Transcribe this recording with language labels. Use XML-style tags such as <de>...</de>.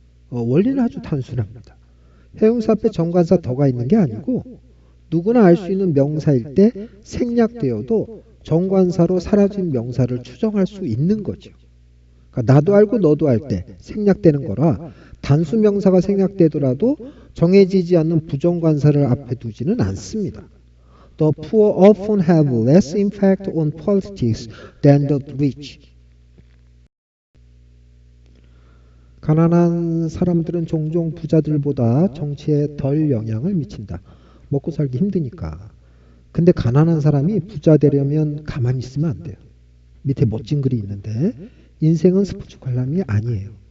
<ko>원리는 아주 단순합니다. 형용사 앞에 정관사 더가 있는 게 아니고 누구나 알 수 있는 명사일 때 생략되어도 정관사로 사라진 명사를 추정할 수 있는 거죠. 그러니까 나도 알고 너도 알 때 생략되는 거라 단수 명사가 생략되더라도 정해지지 않는 부정관사를 앞에 두지는 않습니다.</ko> <en>The poor often have less impact on politics than the rich.</en> <ko>가난한 사람들은 종종 부자들보다 정치에 덜 영향을 미친다. 먹고 살기 힘드니까. 근데 가난한 사람이 부자 되려면 가만히 있으면 안 돼요. 밑에 멋진 글이 있는데 인생은 스포츠 관람이 아니에요.</ko>